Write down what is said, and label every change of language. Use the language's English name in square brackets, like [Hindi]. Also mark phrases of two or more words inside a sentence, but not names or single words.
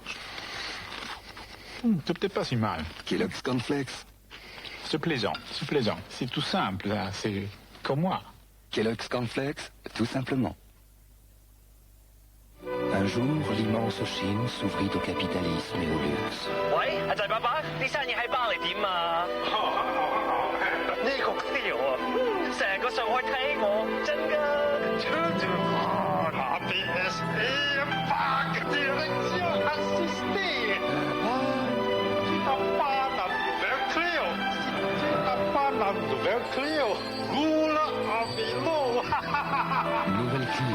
[French] C'est peut-être pas si mal. Kellogg's Cornflakes. C'est plaisant, c'est plaisant. C'est tout simple, là, c'est comme moi. Kellogg's Cornflakes, tout simplement. Un jour, l'immense Chine s'ouvrit au capitalisme et au luxe. [Cantonese] 喂，阿仔爸爸，啲生意喺巴黎點啊？呢個 feel 啊，成個上海睇我，真㗎。 [French] La BSE Parc Direction Assistée. Tu n'as pas la nouvelle Clio. Tu n'as pas la nouvelle Clio. Roule en vélo. Nouvelle Clio.